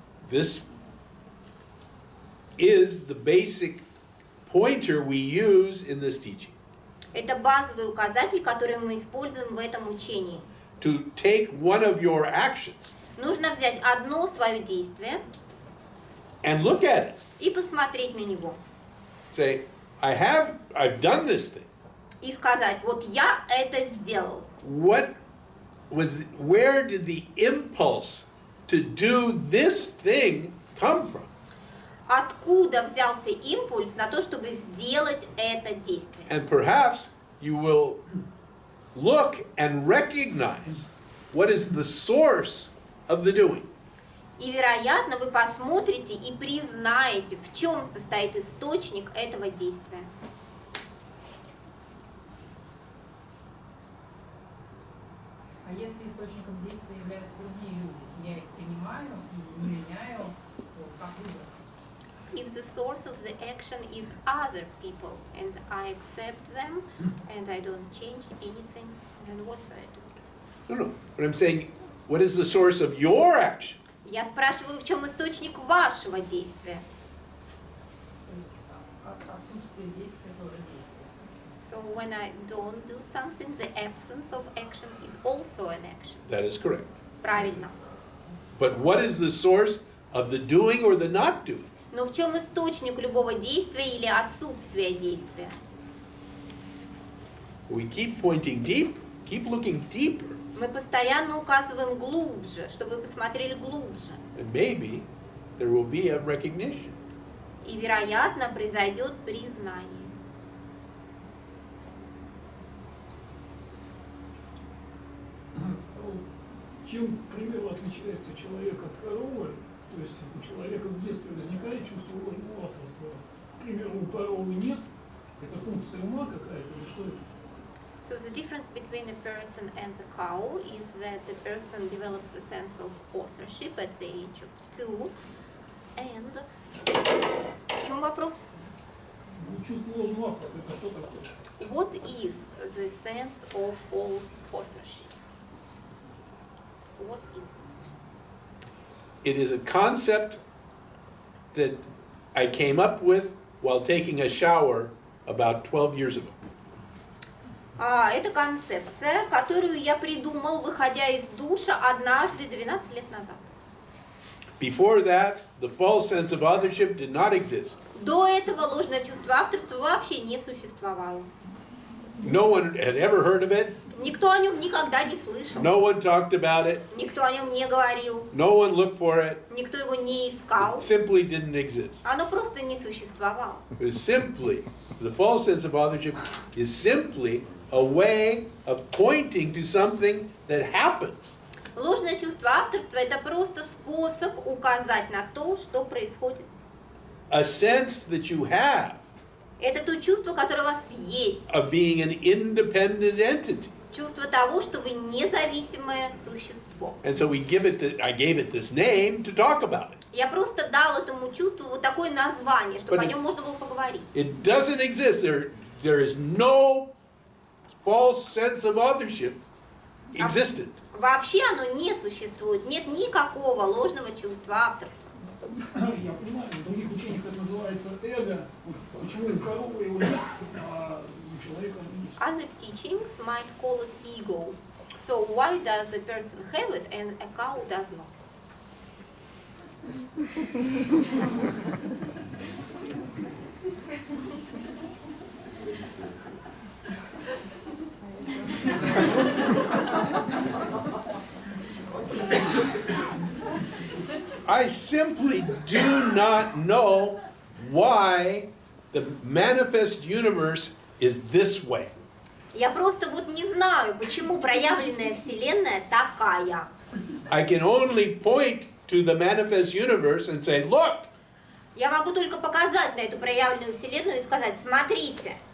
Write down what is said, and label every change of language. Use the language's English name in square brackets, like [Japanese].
[English] This is the basic pointer we use in this teaching. [Russian] Это базовый указатель, который мы используем в этом учении. [English] To take one of your actions [Russian] Нужно взять одно свое действие [English] and look at it. [Russian] и посмотреть на него. [English] Say, I've done this thing. [Russian] И сказать, вот я это сделал. [English] Where did the impulse to do this thing come from? [Russian] Откуда взялся импульс на то, чтобы сделать это действие? [English] And perhaps you will look and recognize what is the source of the doing. [Russian] И, вероятно, вы посмотрите и признаете, в чем состоит источник этого действия. А если источником действия являются другие люди, я их принимаю и не меняю, то как выбраться? [English] If the source of the action is other people, and I accept them, and I don't change anything, then what do I do? No. But I'm saying, what is the source of your action? [Russian] Я спрашиваю, в чем источник вашего действия? То есть отсутствие действия тоже действие. [English] So when I don't do something, the absence of action is also an action. That is correct. [Russian] Правильно. [English] But what is the source of the doing or the not doing? [Russian] Но в чем источник любого действия или отсутствия действия? [English] We keep pointing deep, keep looking deeper, [Russian] Мы постоянно указываем глубже, чтобы вы посмотрели глубже. [English] and maybe there will be a recognition. [Russian] И, вероятно, произойдет признание. Чем, к примеру, отличается человек от коровы? То есть у человека в детстве возникает чувство ложного авторства. К примеру, у коровы нет. Это функция ума какая-то или что это? [English] So the difference between a person and the cow is that the person develops a sense of authorship at the age of 2. And [Russian] в чем вопрос? Ну, чувство ложного авторства это что такое? [English] What is the sense of false authorship? What is it? It is a concept that I came up with while taking a shower about 12 years ago. [Russian] Это концепция, которую я придумал, выходя из душа однажды 12 лет назад. [English] Before that, the false sense of authorship did not exist. [Russian] До этого ложное чувство авторства вообще не существовало. [English] No one had ever heard of it. [Russian] Никто о нем никогда не слышал. [English] No one talked about it. [Russian] Никто о нем не говорил. [English] No one looked for it. [Russian] Никто его не искал. [English] It simply didn't exist. [Russian] Оно просто не существовало. [English] It was simply, the false sense of authorship is simply a way of pointing to something that happens. [Russian] Ложное чувство авторства – это просто способ указать на то, что происходит. [English] A sense that you have [Russian] Это то чувство, которое у вас есть. [English] of being an independent entity. [Russian] Чувство того, что вы независимое существо. [English] And so I gave it this name to talk about it. [Russian] Я просто дал этому чувству вот такое название, чтобы [English] But [Russian] о нем можно было поговорить. [English] It doesn't exist. There is no false sense of authorship existent. [Russian] Вообще оно не существует. Нет никакого ложного чувства авторства. Я понимаю, в других учениях это называется эго. Почему у коровы его нет, а у человека оно есть? [English] Other teachings might call it ego. So why does a person have it and a cow does not? I simply do not know why the manifest universe is this way. [Russian] Я просто вот не знаю, почему проявленная Вселенная такая. [English] I can only point to the manifest universe and say, look, [Russian] Я могу только показать на эту проявленную Вселенную и сказать, смотрите.